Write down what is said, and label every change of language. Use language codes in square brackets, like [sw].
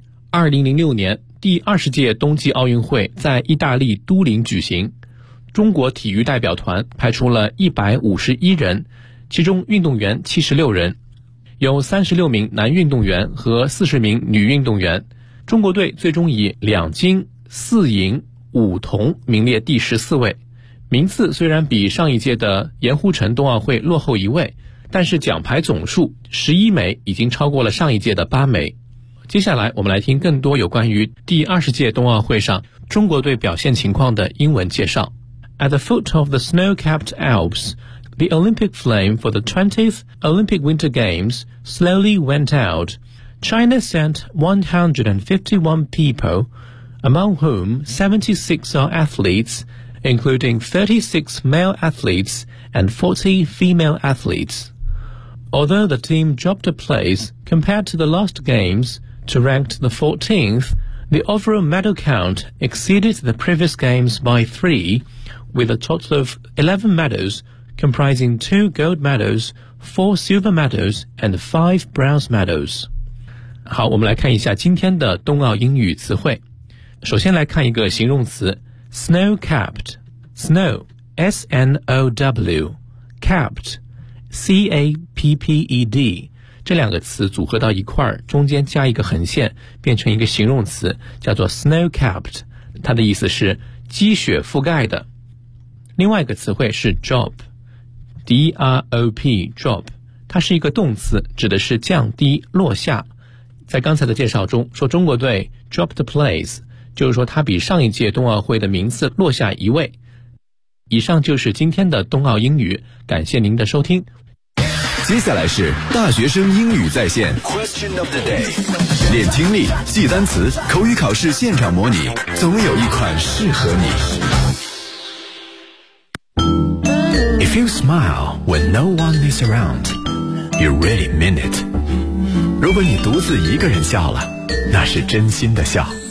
[zh] 2006年第20届冬季奥运会在意大利都灵举行，中国体育代表团派出了151人，其中运动员76人，有36名男运动员和40名女运动员，中国队最终以2金4银5铜名列第14位。名次虽然比上一届的盐湖城冬奥会落后1位，但是奖牌总数11枚已经超过了上一届的8枚。接下来我们来听更多有关于第20届冬奥会上中国队表现情况的英文介绍。 [en] At the foot of the snow-capped Alps,The Olympic flame for the 20th Olympic Winter Games slowly went out. China sent 151 people, among whom 76 are athletes, including 36 male athletes and 40 female athletes. Although the team dropped a place compared to the last games to ranked the 14th, the overall medal count exceeded the previous games by 3, with a total of 11 medals,comprising 2 gold medals, 4 silver medals, and 5 bronze medals. [zh] 好，我们来看一下今天的冬奥英语词汇。首先来看一个形容词 snow-capped, snow, S-N-O-W, capped, C-A-P-P-E-D, 这两个词组合到一块儿，中间加一个横线，变成一个形容词，叫做 snow-capped, 它的意思是积雪覆盖的。另外一个词汇是 drop,D-R-O-P, drop, 它是一个动词，指的是降低、落下。在刚才的介绍中，说中国队 [en] dropped the place, [zh] 就是说它比上一届冬奥会的名次落下一位。以上就是今天的冬奥英语，感谢您的收听。接下来是大学生英语在线 [en] Question of the day, [zh] 练听力、记单词、口语考试现场模拟，总有一款适合你。 [en] If you smile when no one is around, you really mean it. [zh] 如果你独自一个人笑了，那是真心的笑。